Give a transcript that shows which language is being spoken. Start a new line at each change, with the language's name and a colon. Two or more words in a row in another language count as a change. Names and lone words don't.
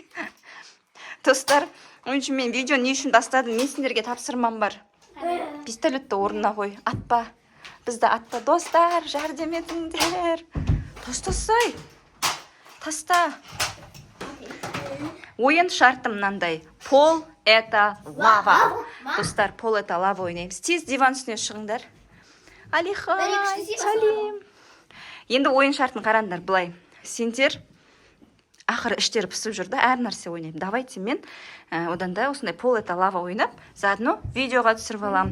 Kazakh: Достар, оншы мен видео не үшін тастадым? Мен сендерге тапсырмам бар. Пистолетті орнына қой. Атпа. Бізді атпа. Достар, жәрдем етіңдер. Тастасай. Таста. Ойын шарты мынандай.
Russian: Пол это лава.
Kazakh: Достар,
Russian: пол это лава
Kazakh: ойнаймыз. Тез диван үстіне шығыңдар. Алихан, салим. Енді ойын шартын қараңдар былай. Сендер ақыры іштері пісіп жүрді, әр нәрсе ойнаймын. Давайте мен одан да осындай
Russian: пол это лава
Kazakh: ойнап, заодно видеоға түсіріп алам.